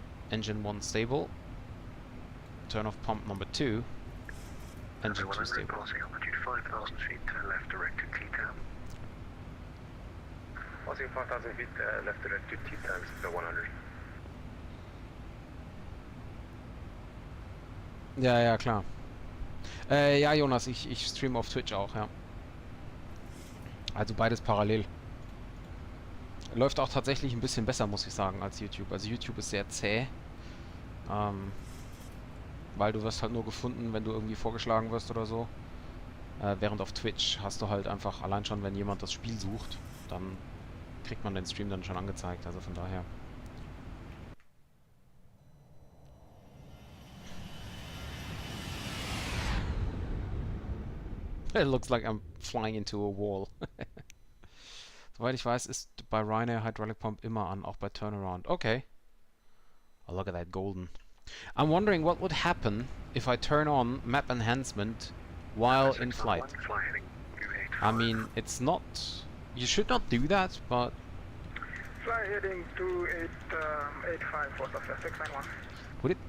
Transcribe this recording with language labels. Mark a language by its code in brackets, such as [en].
[en] Engine 1 stable. Turn off pump number 2. Engine 2 stable. Passing altitude 5,000 feet, turn left direct to T-Town. Passing 5,000 feet, left direct to T-Town, so 100. [de] Ja, klar. Ja, Jonas, ich streame auf Twitch auch, ja. Also beides parallel. Läuft auch tatsächlich ein bisschen besser, muss ich sagen, als YouTube. Also YouTube ist sehr zäh. Weil du wirst halt nur gefunden, wenn du irgendwie vorgeschlagen wirst oder so. Während auf Twitch hast du halt einfach, allein schon, wenn jemand das Spiel sucht, dann kriegt man den Stream dann schon angezeigt. Also von daher. [en] It looks like I'm flying into a wall. [de] Soweit ich weiß, ist bei Ryanair Hydraulic Pump immer an, auch bei Turnaround. [en] Okay. Oh, look at that golden. I'm wondering what would happen if I turn on map enhancement while in flight. I mean, it's not... You should not do that, but... Fly heading 2885 for Safia 691.